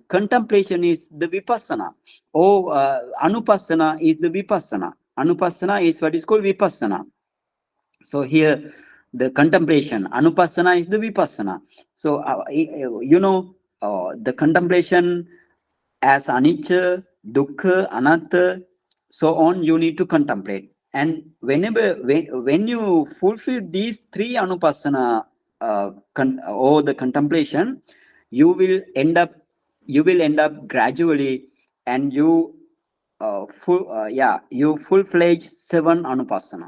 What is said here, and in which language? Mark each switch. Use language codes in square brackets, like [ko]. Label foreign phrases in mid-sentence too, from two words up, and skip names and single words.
[en] Contemplation is the vipassana. Or anupassana is the vipassana. Anupassana is what is called vipassana. So here, the contemplation, anupassana is the vipassana. So the contemplation as [pi] anicca, dukkha, anatta, [en] so on, you need to contemplate. And when you fulfill these 3 anupassana or the contemplation, you will end up gradually, and you full-fledged 7 anupassana.